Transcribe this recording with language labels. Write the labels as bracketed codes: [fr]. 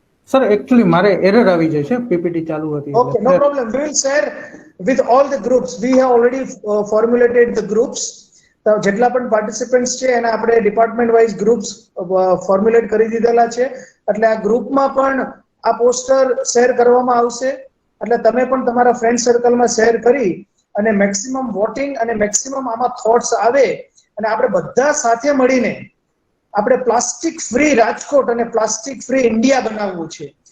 [gu] Sir actually મારે error આવી જાય છે, પીપીટી ચાલુ હતી. [en] Okay, no problem. We will share with all the groups. We have already formulated the groups. [gu] જેટલા પણ પાર્ટિસિપન્ટ્સ છે એના આપણે ડિપાર્ટમેન્ટ વાઇઝ ગ્રુપ્સ ફોર્મ્યુલેટ કરી દીધેલા છે, એટલે આ ગ્રુપમાં પણ આ પોસ્ટર શેર કરવામાં આવશે. એટલે તમે પણ તમારા ફ્રેન્ડ સર્કલમાં શેર કરી અને મેક્સિમમ વોટિંગ અને મેક્સિમમ આમાં થોટ્સ આવે અને આપણે બધા સાથે મળીને આપણે પ્લાસ્ટિક ફ્રી રાજકોટ અને પ્લાસ્ટિક ફ્રી ઇન્ડિયા બનાવવું છે.